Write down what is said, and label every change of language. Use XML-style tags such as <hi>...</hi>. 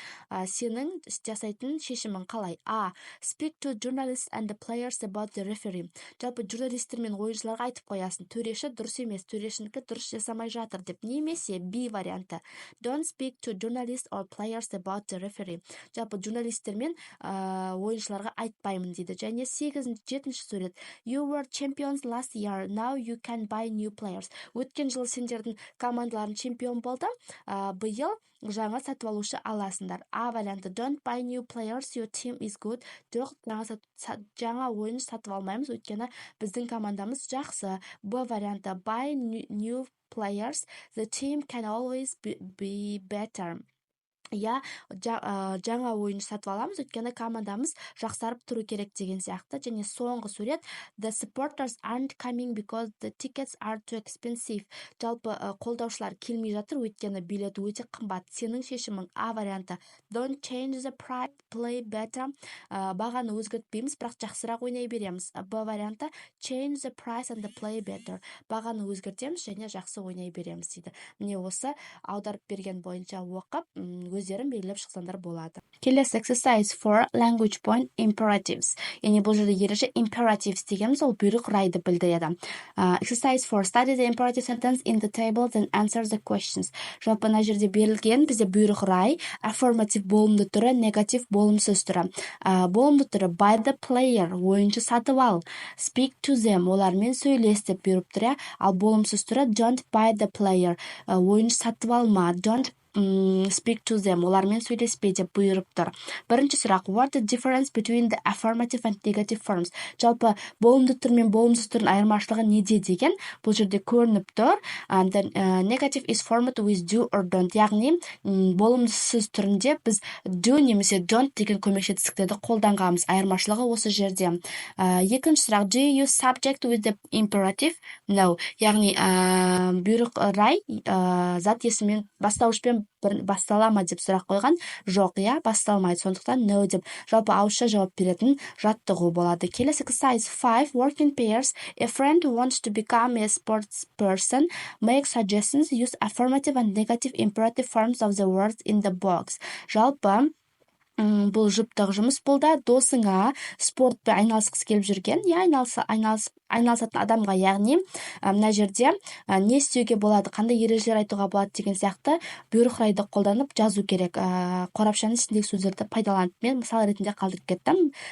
<kk>Сенің жасайтын шешімің қалай? А.</kk> <en>Speak to journalists and the players about the referee.</en> <kk>Жалпы журналистер мен ойыншыларға айтып қоясың, төреші дұрыс емес, төрешінікі дұрыс жасамай жатыр деп. Немесе Б варианты.</kk> <en>Don't speak to journalists or players about the referee.</en> <kk>Жалпы журналистер мен ойыншыларға айтпаймын дейді. Және 7-ші сурет.</kk> <en>You were champions last year, now you can buy new players.</en> <kk>Өткен жылы сендердің командаларың чемпион болды, биыл жаңа сатып алушы аласыңдар. А варианты.</kk> <en>Don't buy new players, your team is good.</en> <kk>Жоқ, жаңа ойыншы сатып алмаймыз, өйткені біздің командамыз жақсы. Б варианты.</kk> <en>Buy new players, the team can always be better.</en> <kk>Жаңа ойыншы сатып аламыз, өйткені командамыз жақсарып тұру керек деген сияқты. Және соңғы сурет.</kk> <en>The supporters aren't coming because the tickets are too expensive.</en> <kk>Жалпы қолдаушылар келмей жатыр, өйткені билет өте қымбат. Сенің шешімің. А варианты.</kk> <en>Don't change the price, play better.</en> <kk>Бағаны өзгертпейміз, бірақ жақсырақ ойнай береміз. Б варианты.</kk> <en>Change the price and play better.</en> <kk>Бағаны өзгертеміз және жақсы ойнай береміз дейді. Міне осы аударып берген бойынша оқып, өздерін белгілеп шықсаңдар болады. Келесі</kk> <en>exercise for language point imperatives.</en> <kk>Яғни бұл жерде ереже imperatives дегеніміз ол бұйрық райды білдіреді.</kk> <en>Exercise for study the imperative sentence in the table then answer the questions.</en> <kk>Жалпы мына жерде берілген бізде бұйрық рай, affirmative болымды түрі, negative болымсыз түрі. Болымды түрі</kk> <en>by the player,</en> <kk>ойыншы сатып ал.</kk> <en>Speak to them,</en> <kk>олармен сөйлес деп бұйырып тұр. Ал болымсыз түрі</kk> <en>don't buy the player,</en> <kk>ойыншы сатып алма.</kk> <en>Don't speak to them,</en> <kk>олармен сөйлеспе деп бұйырып тұр. Бірінші сұрақ.</kk> <en>What the difference between the affirmative and negative forms?</en> <kk>Жалпы болымды түр мен болымсыз түрдің айырмашылығы неде деген бұл жерде көрініп тұр.</kk> <en>Negative is formed with do or don't.</en> <kk>Яғни болымсыз түрінде біз do немесе don't деген көмекші тістіктерді қолданғанбыз. Айырмашылығы осы жерде. Екінші сұрақ.</kk> <en>Do you use subject with the imperative? No.</en> <kk>Яғни бұйрық рай зат есіммен бастауышпен бастала ма деп сұрақ қойған. Жоқ, иә, басталмайды. Сондықтан no деп жалпы ауызша жауап беретін жаттығу болады. Келесі exercise 5, work in pairs. A friend who wants to become a sports person make suggestions, use affirmative and negative imperative forms of the words in the box. Жалпы бұл жұптық жұмыс. Бұл да досыңа спортпен айналысқысы келіп жүрген, айналысатын адамға, яғни мына жерде не істеуге болады, қандай ережелер айтуға болады деген сияқты бұйрық-райды қолданып жазу керек. Қорапшаның ішіндегі сөздерді пайдаланып, мен мысал ретінде қалдырып кеттім.</kk>